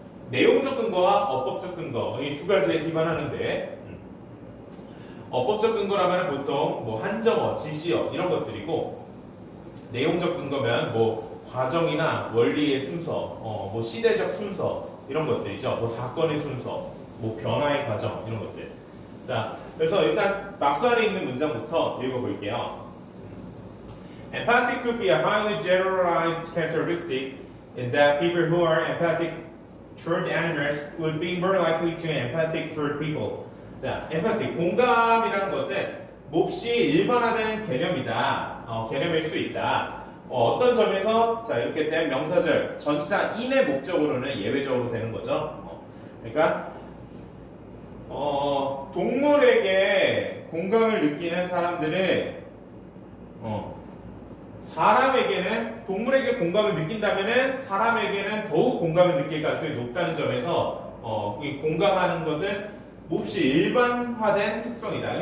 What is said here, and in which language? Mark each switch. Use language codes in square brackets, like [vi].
[ko] 내용적 근거와 어법적 근거 이 두 가지에 기반하는데 어법적 근거라면 보통 뭐 한정어, 지시어 이런 것들이고 내용적 근거면 뭐 과정이나 원리의 순서, 뭐 시대적 순서 이런 것들이죠. 뭐 사건의 순서, 뭐 변화의 과정 이런 것들. 자, 그래서 일단 박스 안에 있는 문장부터 읽어볼게요. [en] Empathy could be a highly generalized characteristic in that people who are empathic toward animals would be more likely to be empathic toward people. [ko] 자, empathy, 공감이라는 것은 몹시 일반화된 개념이다. 개념일 수 있다. 어떤 점에서 자 이렇게 된 명사절 전치사 in의 목적으로는 예외적으로 되는 거죠. 그러니까 동물에게 공감을 느끼는 사람들은 사람에게는 동물에게 공감을 느낀다면은 사람에게는 더욱 공감을 느낄 가능성이 높다는 점에서 이 공감하는 것은 몹시 일반화된 특성이다.